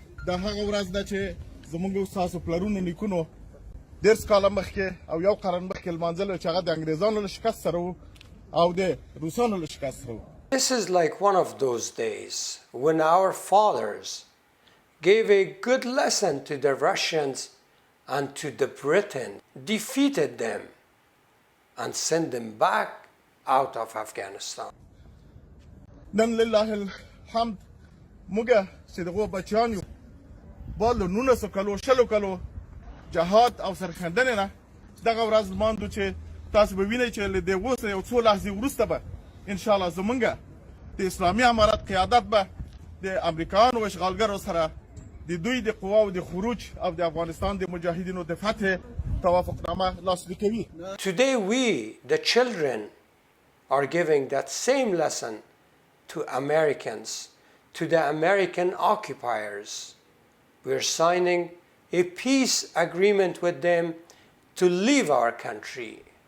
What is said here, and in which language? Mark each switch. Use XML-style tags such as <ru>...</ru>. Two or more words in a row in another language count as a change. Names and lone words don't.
<en>This is like one of those days when our fathers gave a good lesson to the Russians and to the Britain, defeated them, and sent them back out of Afghanistan.</en> <ps>جهاد او سرخندنه نه دغه ورځ ماندو چې تاسو به وینئ چې له دې اوس یو څو لحظې وروسته به</ps> <ar>ان شاء الله</ar> <ps>زمونږ د اسلامي امارت قیادت به د امریکایانو او اشغالګرو سره د دوی د قواو د خروج او د افغانستان د مجاهدینو د فتح توافقنامه لاسلیک کوي.</ps> <en>Today we, the children, are giving that same lesson to Americans, to the American occupiers. We're signing a peace agreement with them to leave our country.</en>